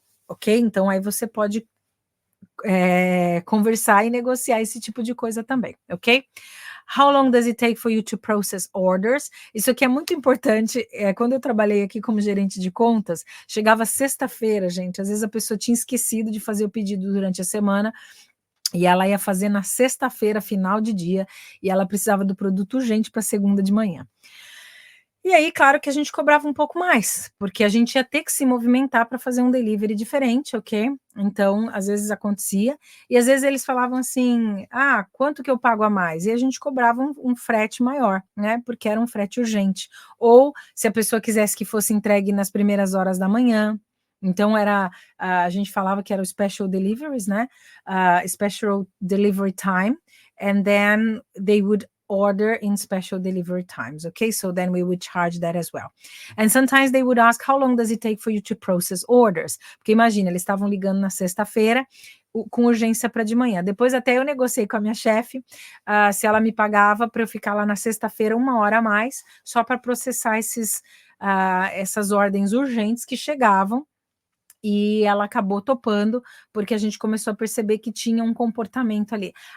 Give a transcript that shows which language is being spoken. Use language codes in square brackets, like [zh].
[pt] Ok, então aí você pode conversar e negociar esse tipo de coisa também, ok? [en] How long does it take for you to process orders? [pt] Isso aqui é muito importante. Quando eu trabalhei aqui como gerente de contas, chegava sexta-feira, gente, às vezes a pessoa tinha esquecido de fazer o pedido durante a semana, e ela ia fazer na sexta-feira, final de dia, e ela precisava do produto urgente para segunda de manhã. E aí, claro que a gente cobrava um pouco mais, porque a gente ia ter que se movimentar para fazer um delivery diferente, ok? Então, às vezes acontecia, e às vezes eles falavam assim, quanto que eu pago a mais? E a gente cobrava um frete maior, né? Porque era um frete urgente. Ou, se a pessoa quisesse que fosse entregue nas primeiras horas da manhã, então a gente falava que era o special deliveries, né? [en] Special delivery time, and then they would order in special delivery times, okay? So then we would charge that as well. And sometimes they would ask, how long does it take for you to process orders? [pt] Porque imagina, eles estavam ligando na sexta-feira, com urgência para de manhã. Depois até eu negociei com a minha chefe, se ela me pagava para eu ficar lá na sexta-feira 1 hora a mais, só para processar essas ordens urgentes que chegavam, e ela acabou topando, porque a gente começou a perceber que tinha um comportamento ali.